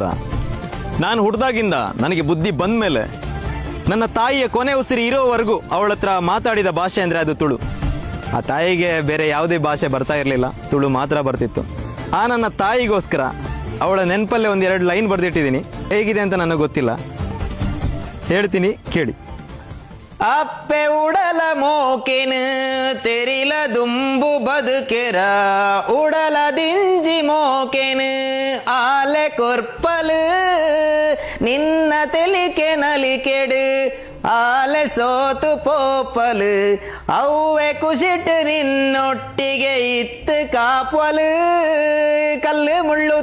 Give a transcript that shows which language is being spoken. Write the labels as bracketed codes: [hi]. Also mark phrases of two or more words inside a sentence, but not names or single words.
[kn] ನಾನು ಹುಟ್ಟಿದಾಗಿಂದ ನನಗೆ ಬುದ್ಧಿ ಬಂದ ಮೇಲೆ ನನ್ನ ತಾಯಿಯ ಕೊನೆ ಉಸಿರು ಇರೋವರೆಗೂ ಅವಳ ಹತ್ರ ಮಾತಾಡಿದ ಭಾಷೆ ಅಂದರೆ ಅದು ತುಳು. ಆ ತಾಯಿಗೆ ಬೇರೆ ಯಾವುದೇ ಭಾಷೆ ಬರ್ತಾ ಇರಲಿಲ್ಲ, ತುಳು ಮಾತ್ರ ಬರ್ತಿತ್ತು. ಆ ನನ್ನ ತಾಯಿಗೋಸ್ಕರ ಅವಳ ನೆನಪಲ್ಲೇ ಒಂದೆರಡು ಲೈನ್ ಬರೆದಿಟ್ಟಿದ್ದೀನಿ. ಹೇಗಿದೆ ಅಂತ ನನಗೆ ಗೊತ್ತಿಲ್ಲ, ಹೇಳ್ತೀನಿ ಕೇಳಿ. [tcy] ಅಪ್ಪೆ ಉಡಲ ಮೋಕೆನು ತೆರಿಲ ದುಂಬು ಬದುಕೆರ ಉಡಲ ದಿಂಜಿ ಮೋಕೆನು ಆಲೆ ಕೊರ್ಪಲು ನಿನ್ನ ತೆಲಿಕೆ ನಲಿಕೆಡು ಆಲೆ ಸೋತು ಪೋಪಲು ಅವ್ವೆ ಕುಶಿಟ್ಟು ನಿನ್ನೊಟ್ಟಿಗೆ ಇತ್ತು ಕಾಪಲು ಕಲ್ಲು ಮುಳ್ಳು